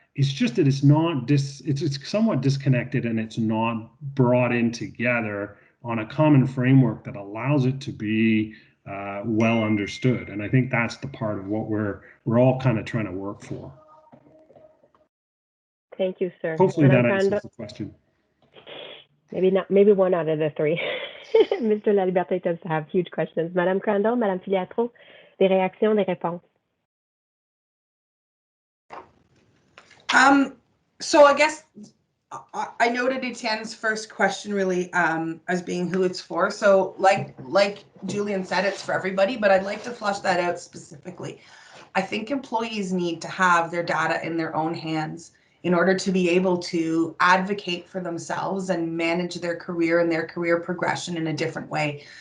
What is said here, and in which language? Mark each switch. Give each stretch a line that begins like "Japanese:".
English: It's just that it's not it's somewhat disconnected and it's not brought in together on a common framework that allows it to be well understood. And I think that's the part of what we're all kind of trying to work for. Thank you, sir. Hopefully that answers the question. Maybe not. Maybe one out of the three. Mr. Laliberté does have huge questions.
French: Madame Crandall, Madame Filiatrault, des réactions, des réponses.
English: So I guess I noted Etienne's first question really as being who it's for. So like Julian said, it's for everybody, but I'd like to flush that out specifically. I think employees need to have their data in their own hands in order to be able to advocate for themselves and manage their career and their career progression in a different way.